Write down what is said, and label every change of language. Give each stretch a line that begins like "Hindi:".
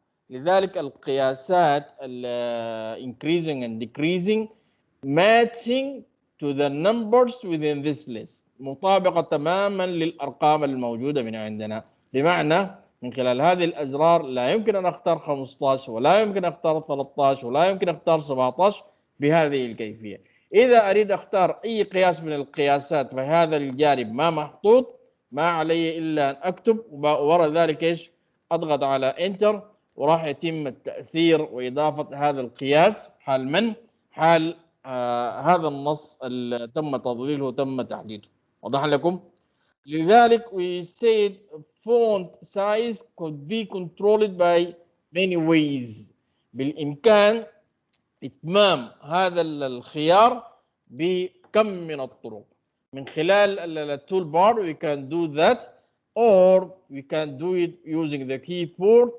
Arabic: لذلك القياسات
English: increasing and decreasing matching to the numbers within this list,
Arabic: مطابقة تماما للأرقام الموجودة من عندنا. بمعنى من خلال هذه الأزرار لا يمكن أن أختار 15 ولا يمكن أن أختار 13 ولا يمكن أن أختار 17 بهذه الكيفية. إذا أريد أختار أي قياس من القياسات فهذا الجانب ما محطوط, ما علي إلا أن أكتب ووراء ذلك إيش أضغط على إنتر وراح يتم التأثير وإضافة هذا القياس حال من؟ حال هذا النص اللي تم تضليله وتم تحديده. وضح لكم؟ لذلك
English: we said font size could be controlled by many ways.
Arabic: بالإمكان إتمام هذا الخيار بكم من الطرق. من خلال التول بار
English: we can do that, or we can do it using the keyboard.